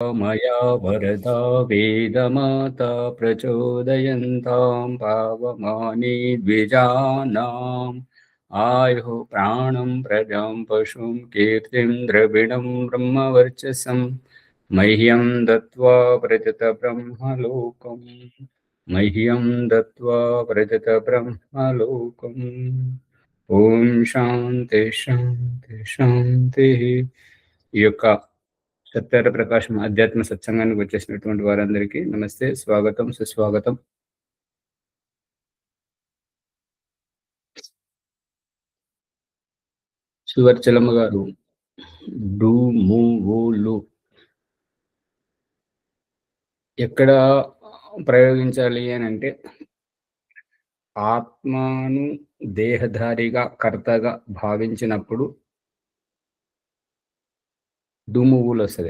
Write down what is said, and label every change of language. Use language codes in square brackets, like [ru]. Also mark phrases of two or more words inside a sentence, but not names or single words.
[sa] मया वरदा वेदमाता प्रचोदयन्तां पावमानि द्विजानाम् आयुः प्राणं प्रजां पशुं कीर्तिं द्रविणं ब्रह्मवर्चसं मह्यं दत्त्वा प्रजतब्रह्मलोकम् मह्यं दत्त्वा प्रजतब्रह्मलोकम् ఓం శాంతి శాంతి శాంతి. [te] ఈ యొక్క సత్యార ప్రకాశం ఆధ్యాత్మ సత్సంగానికి వచ్చేసినటువంటి వారందరికీ నమస్తే, స్వాగతం, సుస్వాగతం. సువర్చలమ్మ గారు డు ము లు ఎక్కడ ప్రయోగించాలి అని అంటే, ఆత్మను దేహధారిగా కర్తగా భావించినప్పుడు డుమువులు వస్తుంది.